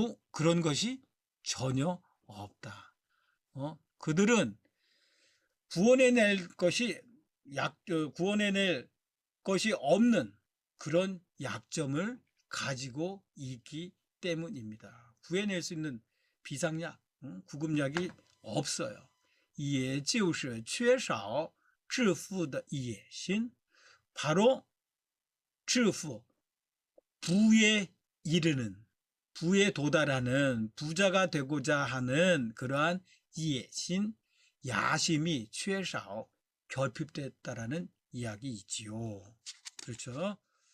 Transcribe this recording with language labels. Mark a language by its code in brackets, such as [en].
[ko] 그런 것이 전혀 없다. 그들은 구원해낼 것이 없는 그런 약점을 가지고 있기 때문입니다. 구해낼 수 있는 비상약, 구급약이 없어요. [zh] 也就是缺少致富的野心. [ko] 바로 致富, 부에 이르는, 부에 도달하는, 부자가 되고자 하는 그러한野心, 야심이 缺少, 결핍됐다라는 이야기이지요. 그렇죠?